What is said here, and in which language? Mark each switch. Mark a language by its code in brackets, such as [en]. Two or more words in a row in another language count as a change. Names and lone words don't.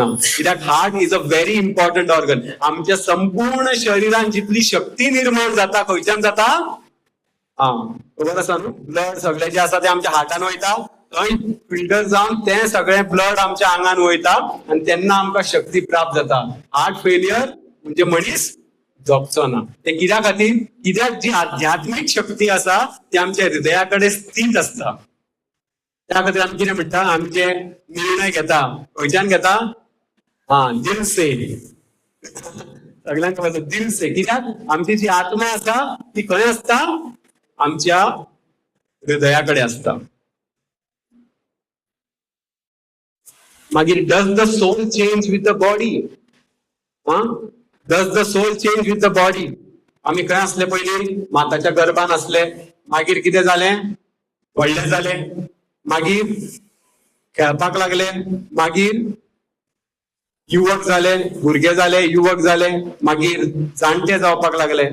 [kok] कित्याक [en] heart is a very important organ. [kok] आमच्या संपूर्ण शरीरान जितली शक्ती निर्माण जाता खंयच्यान जाता, खबर आसा न्हू, ब्लड सगळे जे आसा ते आमच्या हार्टान वयता, थंय फिल्टर जावन ते सगळे ब्लड आमच्या आंगान वयता, आणि तेन्ना आमकां शक्ती प्राप्त जाता. [en] heart failure [kok] म्हणजे मनीस जगचो ना. ते कित्या खातीर, कित्याक जी आध्यात्मिक शक्ती आसा ती आमच्या हृदया कडेन स्थित असता. त्या खातीर आमी कितें म्हणटा, आमचे निर्णय घेता खंयच्यान घेता, [hi] दिल से. [kok] सगळ्यांक खबर आसा [hi] दिल से. [kok] कित्याक आमची जी आत्मा आसा ती खंय असता, आमच्या हृदयाकडे असता. मागीर [en] does the soul change with the body. does the soul change with the body. [kok] आम्ही खंय असले पयलीं, माताच्या गर्भान असले, मागीर कितें जालें, व्हडले जाले, मागीर खेळपाक लागले, मागीर युवक झाले, भुरगे झाले, युवक झाले, मागीर जाणटे जावपाक लागले.